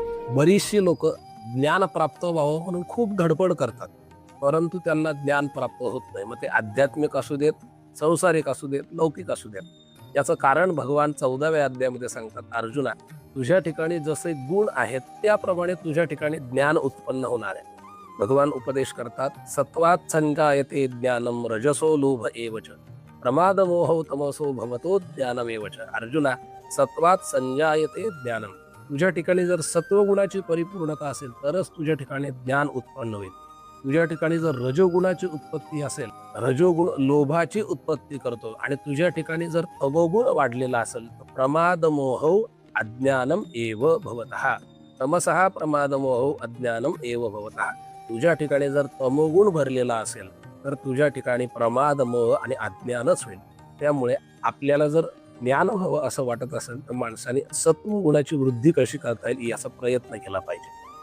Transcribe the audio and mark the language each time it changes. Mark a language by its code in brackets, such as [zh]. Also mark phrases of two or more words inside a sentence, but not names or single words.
[mr] बरीचशी लोक ज्ञान प्राप्त व्हावं म्हणून खूप धडपड करतात, परंतु त्यांना ज्ञान प्राप्त होत नाही. मग ते आध्यात्मिक असू देत, संसारिक असू देत, लौकिक असू देत. याचं कारण भगवान 14व्या अध्यायामध्ये सांगतात, अर्जुना, तुझ्या ठिकाणी जसे गुण आहेत त्याप्रमाणे तुझ्या ठिकाणी ज्ञान उत्पन्न होणार आहे. भगवान उपदेश करतात, [sa] सत्वात संजायते ज्ञानम रजसो लोभ एवच प्रमाद मोह तमसो भवतो ज्ञानमेवच. अर्जुना, सत्वात संजायते ज्ञानम. [mr] तुझ्या ठिकाणी जर सत्वगुणाची परिपूर्णता असेल तरच तुझ्या ठिकाणी ज्ञान उत्पन्न होईल. तुझ्या ठिकाणी जर रजोगुणाची उत्पत्ती असेल, रजोगुण लोभाची उत्पत्ती करतो, आणि तुझ्या ठिकाणी जर तमोगुण वाढलेला असेल तर [sa] प्रमाद मोह अज्ञानम एव भवतः. तमसः प्रमाद मोह अज्ञानम एव भवतः. [mr] तुझ्या ठिकाणी जर तमोगुण भरलेला असेल तर तुझ्या ठिकाणी प्रमाद मोह आणि अज्ञानच होईल. त्यामुळे आपल्याला जर ज्ञान हवं असं वाटत असेल तर माणसाने सत्वगुणाची वृद्धी कशी करता येईल याचा प्रयत्न केला पाहिजे.